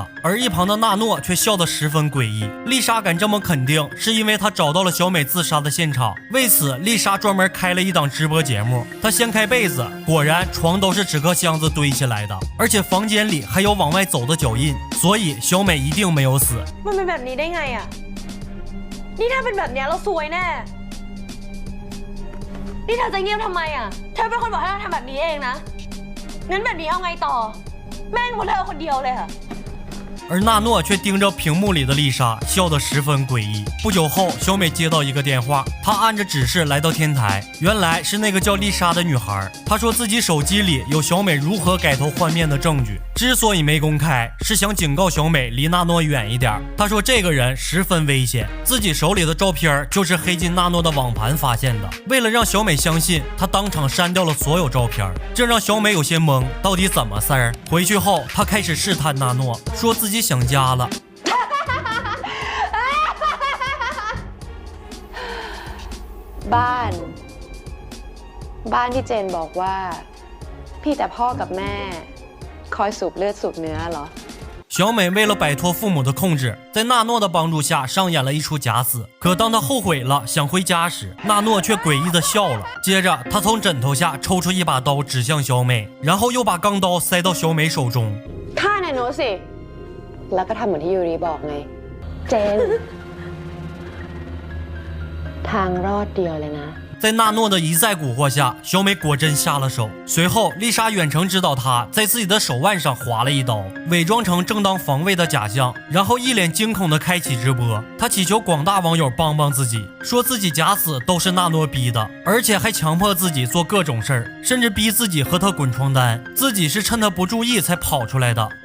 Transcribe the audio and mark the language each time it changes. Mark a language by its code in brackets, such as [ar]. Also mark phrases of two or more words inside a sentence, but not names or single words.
[zh] 而一旁的纳诺却笑得十分诡异。丽莎敢这么肯定，是因为她找到了小美自杀的现场。为此，丽莎专门开了一档直播节目。她掀开被子，果然床都是纸壳箱子堆起来的，而且房间里还有往外走的脚印，所以小美一定没有死。 [th] มันเป็นแบบนี้ได้ไงอ่ะนี่ถ้าเป็นแบบนี้เราซวยแน่นี่เธอจะเงียบทำไมอ่ะเธอเป็นคนบอกให้เราทำแบบนี้เองนะงั้นแบบนี้เอาไงต่อแม่งหมดเธอคนเดียวเลยค่ะ [zh] 而纳诺却盯着屏幕里的丽莎，笑得十分诡异。不久后，小美接到一个电话，她按着指示来到天台，原来是那个叫丽莎的女孩。她说自己手机里有小美如何改头换面的证据，之所以没公开，是想警告小美离纳诺远一点。她说这个人十分危险，自己手里的照片就是黑进纳诺的网盘发现的。为了让小美相信，她当场删掉了所有照片，这让小美有些懵，到底怎么事儿？回去后，她开始试探纳诺，说自己想家了。 [th] บ้านที่เจนบอกว่าพี่แต่พ่อกับแม่คอยสูบเลือดสูบเนื้อเหรอ [zh] 小美为了摆脱父母的控制，在纳诺的帮助下上演了一出假死。可当她后悔了想回家时，纳诺却诡异的笑了。接着他从枕头下抽出一把刀指向小美，然后又把钢刀塞到小美手中。 [th] ฆ่าในโน้ตสิแล้วก็ทำเหมือนที่ยูริบอกไงเจนทางรอดเดียวเลยนะ [zh] 在纳诺的一再蛊惑下，小美果真下了手。随后，丽莎远程指导她在自己的手腕上划了一刀，伪装成正当防卫的假象，然后一脸惊恐地开启直播。她祈求广大网友帮帮自己，说自己假死都是纳诺逼的，而且还强迫自己做各种事儿，甚至逼自己和他滚床单，自己是趁他不注意才跑出来的。